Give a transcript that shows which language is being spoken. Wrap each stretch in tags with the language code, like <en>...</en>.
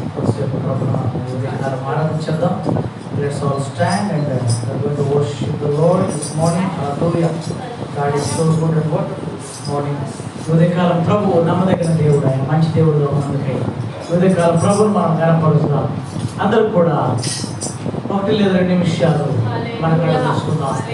<te>కొద్దిసేపు ప్రభువును ఉదయకాలం ఆరాధించేద్దాం.</te> <en>Let's all stand and we're going to worship the Lord this morning. Hallelujah. God is so good and wonderful this morning.</en> <te>ఉదయకాలం ప్రభు నమ్మదగిన దేవుడు, ఆయన మంచి దేవుడుగా ఉన్నందుకై ఉదయకాలం ప్రభువును మనం గణపరుస్తాం. అందరూ కూడా 1 లేదా 2 నిమిషాలు మన కళ్ళ చూసుకుందాం.</te>